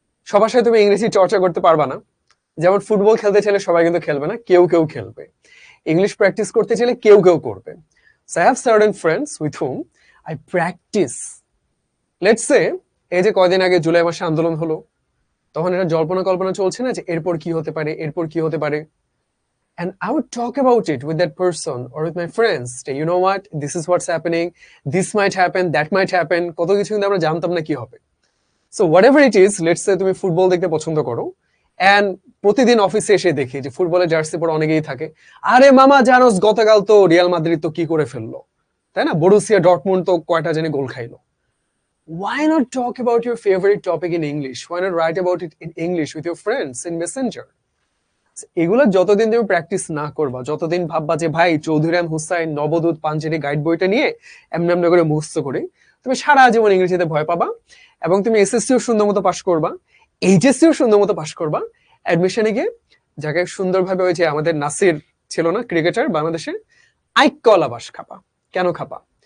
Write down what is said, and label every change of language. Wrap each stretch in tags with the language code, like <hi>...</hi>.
<bn>সবার সাথে তুমি ইংরেজি চর্চা করতে পারবা না। যেমন ফুটবল খেলতে চাইলে সবাই কিন্তু খেলবে না, কেউ কেউ খেলবে। ইংলিশ প্র্যাকটিস করতে চাইলে কেউ কেউ করবে।</bn> <en>So I have certain friends with whom I practice. Let's say,</en> <bn>এই যে কয়দিন আগে জুলাই মাসে আন্দোলন হলো, তখন এটা জল্পনা কল্পনা চলছে না যে এরপর কি হতে পারে, এরপর কি হতে পারে।</bn> <en>And I would talk about it with that person or with my friends. Say, you know what? This is what's happening. This might happen. That might happen.</en> <bn>কত কিছু কিন্তু আমরা জানতাম না কি হবে।</bn> <en>So whatever it is, let's say</en> <bn>তুমি football দেখতে পছন্দ করো, and প্রতিদিন অফিসে এসে দেখি যে ফুটবলের জার্সি পরে অনেকেই থাকে, আরে মামা জানোস গতকাল তো রিয়াল মাদ্রিদ তো কি করে ফেললো, তাই না, বরুসিয়া ডর্টমুন্ড তো কয়টা জানি গোল খাইলো।</bn> <en>Why not talk about your favorite topic in English? Why not write about it in English with your friends in Messenger?</en> <bn>এগুলো যতদিন তুমি প্র্যাকটিস না করবা, যতদিন ভাববা যে ভাই চৌধুরী হুসাইন নবদূত পাঞ্জেরি গাইড বইটা নিয়ে এমনি এমনি করে মুখস্থ করে, তুমি সারা জীবন ইংরেজিতে ভয় পাবা, এবং তুমি এসএসসিও সুন্দর মতো পাস করবা, এইচএসসিও সুন্দর মতো পাস করবা, অ্যাডমিশনে গিয়ে যাকে সুন্দরভাবে ওই যে আমাদের নাসির ছিল না ক্রিকেটার বাংলাদেশের, আইকলা বাস খাপা। কেন খাপা?</bn>